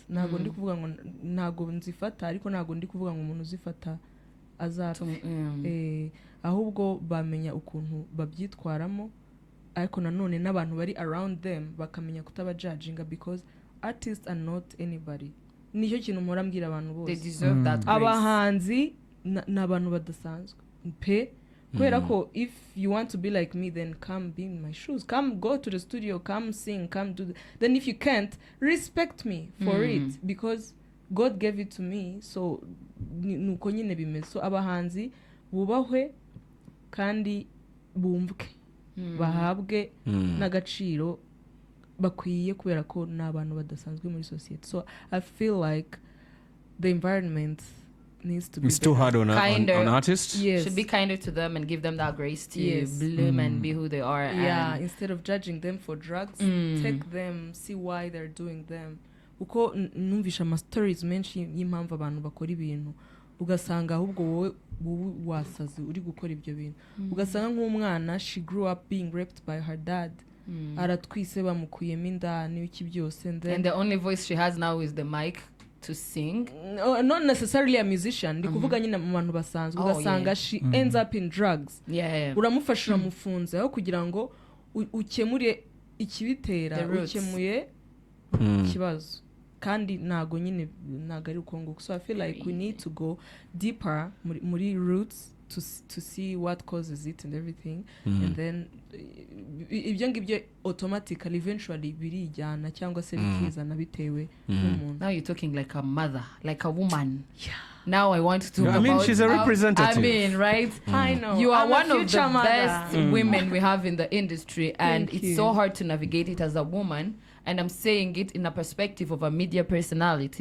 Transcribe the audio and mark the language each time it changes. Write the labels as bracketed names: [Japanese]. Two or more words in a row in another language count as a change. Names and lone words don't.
[Kinyarwanda] Ntabwo ndi kuvuga ngo ntabwo nzifata ariko ntabwo ndi kuvuga ngo umuntu uzifata azapfa, ahubwo bamenya ukuntu babyitwaramo ariko nanone n'abantu bari [English] around them [Kinyarwanda] bakamenya kutaba judginga [English] because artists are not anybody. [Kinyarwanda] Nicyo kintu mpora mbwira abantu bose, [English] they deserve that grace. [Kinyarwanda] Abahanzi n'abantu badasanzwe pe kubera ko [English] if you want to be like me then come be in my shoes, come go to the studio, come sing, come do then if you can't, respect me for it because God gave it to me. [Kinyarwanda] So nuko nyine bimeze. So abahanzi bubahwe kandi bumvwe bahabwe n'agaciro bakwiye kubera ko n'abantu badasanzwe muri society. [English] So I feel like the environment needs to be it's too hard on artists. Yes. Should be kinder to them and give them that grace to bloom and be who they are. And instead of judging them for drugs, take them, see why they're doing them. [Kinyarwanda] Uko numvisha ama stories menshi y'impamvu abantu bakora ibintu ugasanga ahubwo wowe wasaze uri gukora ibyo bintu ugasanga nk'umwana [English] she grew up being raped by her dad [Kinyarwanda] aratwise bamukuyemo inda n'ibiki byose and [English] the only voice she has now is the mic to sing. Not necessarily a musician, [Kinyarwanda] ndi kuvuga nyine mu bantu basanzwe ugasanga [English] she ends up in drugs. [Kinyarwanda] Uramufasha uramufunze aho kugira ngo ukemure ikibitera ukemuye ikibazo kandi nago nyine nagari ukongo. [English] So I feel like we need to go deeper muri roots to see what causes it and everything and then [Kinyarwanda] ibyo ngibyo [English] automatically eventually [Kinyarwanda] birijyana cyangwa se bikizana bitewe n'umuntu. [English] Now you're talking like a mother, like a woman. Now I want to talk about, I mean, she's a representative. I mean, right? I know. You are I'm one of the mother. best women we have in the industry, and it's so hard to navigate it as a woman. And I'm saying it in a perspective of a media personality.